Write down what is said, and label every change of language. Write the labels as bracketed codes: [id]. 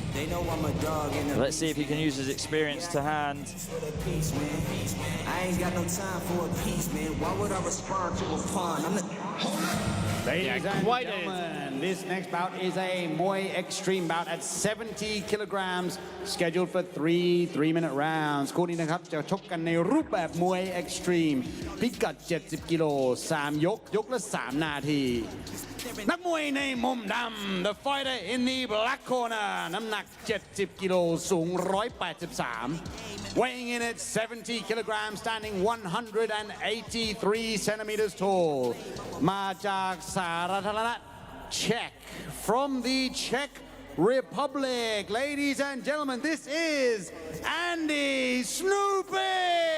[en] Let's see if he can use his experience to hand. I ain't got no time for a piece, man. Why would I respond to a pun? Ladies and gentlemen, this next bout is a Muay Extreme bout at 70 kilograms, scheduled for 3 3-minute rounds. [th] คู่นี้นะครับจะชกกันในรูปแบบมวย Extreme พิกัด 70 กิโล 3 ยกละ 3 นาที นักมวยในมุมดำ [en] The fighter in the black corner [th] น้ำหนัก 70 กิโล สูง 183 [en] weighing in at 70 kilograms, standing 183 centimeters tall [th] มาจากสาธารณรัฐเช็ก [en] from the Czech Republic. Ladies and gentlemen, this is Andy Snoopy.